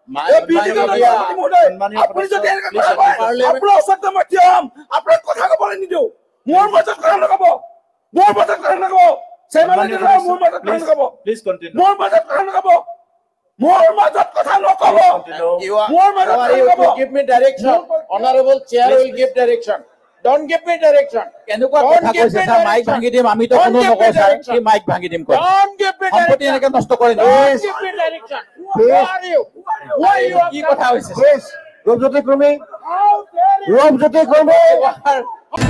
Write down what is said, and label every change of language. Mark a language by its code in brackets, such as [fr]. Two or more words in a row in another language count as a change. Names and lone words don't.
[as] আপুনি যদি আপোনাৰ ওচৰত মই থিয় হ'ম, আপোনাক কথা কবলৈ নিদিওঁ। মোৰ মাজত কথা নকব। মোৰ মাজত কথা নকব। মোৰ মাজত কথা নকব। মোৰ মাজত কথা নকব। মোৰ মাজত কথা নকব। মোৰ মাজত [en] give me direction. Honorable chair will give direction. Don't give me direction. [as] কেনেকুৱা কথা কৈছে স্যার? মাইক ভাঙি দিম। আমি তো কোনো নকওঁ স্যার, কি মাইক ভাঙি দিম কয়। [en] Don't give me [as] সম্পত্তি এনেকে নষ্ট কৰি [en] Don't give me direction. Who are you? Who are you? [as] কি কথা হৈছে? ৰূপজ্যোতি কৰ্মী, ৰূপজ্যোতি কৰ্মী,